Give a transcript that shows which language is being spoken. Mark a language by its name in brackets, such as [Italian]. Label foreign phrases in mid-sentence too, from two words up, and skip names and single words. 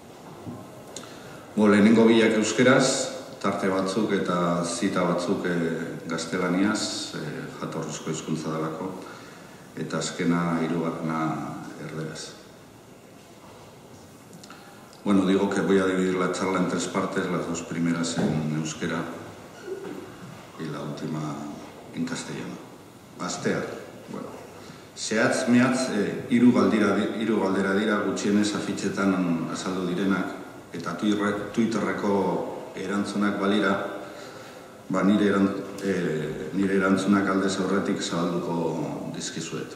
[Basque] Lehenengo biak euskeraz, tarte batzuk eta zita batzuk gaztelaniaz, jatorrizko hizkuntza delako, eta azkena hirugarrena erderaz. [Spanish] Bueno, digo que voy a dividir la charla en 3 partes, las 2 primeras en euskera y la última en castellano. [Basque] Astear, bueno. Zehatz mehatz, hiru galdera dira gutxienez afitxetan azaldu direnak, eta Twitterreko erantzunak balira, nire erantzunak aldez aurretik zabalduko dizkizuet.